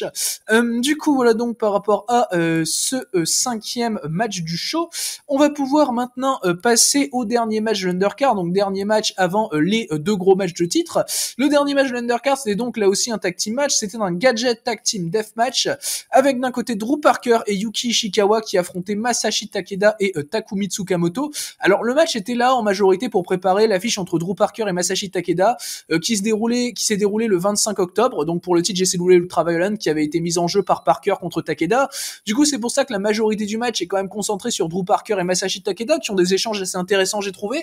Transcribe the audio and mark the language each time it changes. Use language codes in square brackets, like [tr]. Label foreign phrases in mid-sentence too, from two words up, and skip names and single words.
[fr] Du coup, voilà donc par rapport à ce cinquième match du show, on va pouvoir maintenant passer au dernier match de l'Undercard, donc dernier match avant les deux gros matchs de titre. Le dernier match de l'Undercard, c'était donc là aussi un [en] tag team match, [fr] c'était un [en] gadget tag team deathmatch, [fr] avec d'un côté Drew Parker et Yuki Ishikawa qui affrontaient Masashi Takeda et Takumi Tsukamoto. Alors le match était là en majorité pour préparer l'affiche entre Drew Parker et Masashi Takeda, qui s'est déroulé le 25 octobre, donc pour le titre GC Ultra Violent qui avait été mis en jeu par Parker contre Takeda. Du coup, c'est pour ça que la majorité du match est quand même concentrée sur Drew Parker et Masashi Takeda, qui ont des échanges assez intéressants, j'ai trouvé.